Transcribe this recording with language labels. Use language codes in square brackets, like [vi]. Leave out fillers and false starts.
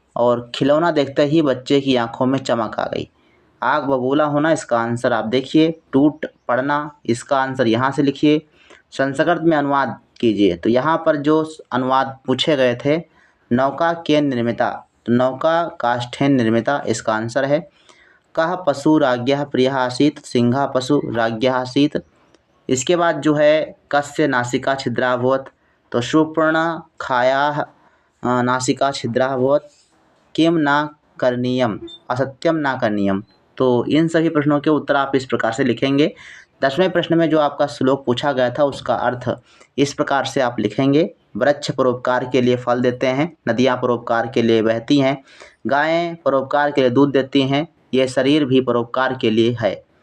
[hi] और खिलौना देखते ही बच्चे की आंखों में चमक आ गई। आग बबूला होना, इसका आंसर आप देखिए। टूट पड़ना, इसका आंसर यहाँ से लिखिए। संस्कृत में अनुवाद कीजिए। तो यहाँ पर जो अनुवाद पूछे गए थे, नौका के निर्मिता, तो [sa] नौका काष्ठेन निर्मिता [hi] इसका आंसर है। [sa] कह पशु राज्ञः प्रियः आसीत्, सिंह पशु राज्ञः आसीत्। [hi] इसके बाद जो है, [sa] कस्य नासिका छिद्राभवत्। तो शूर्पणखायाः नासिका छिद्राभवत्। किम न करणीयम, असत्यम न करणीयम। [hi] तो इन सभी प्रश्नों के उत्तर आप इस प्रकार से लिखेंगे। 10वें प्रश्न में जो आपका श्लोक पूछा गया था उसका अर्थ इस प्रकार से आप लिखेंगे। वृक्ष परोपकार के लिए फल देते हैं, नदियाँ परोपकार के लिए बहती हैं, गायें परोपकार के लिए दूध देती हैं, ये शरीर भी परोपकार के लिए है।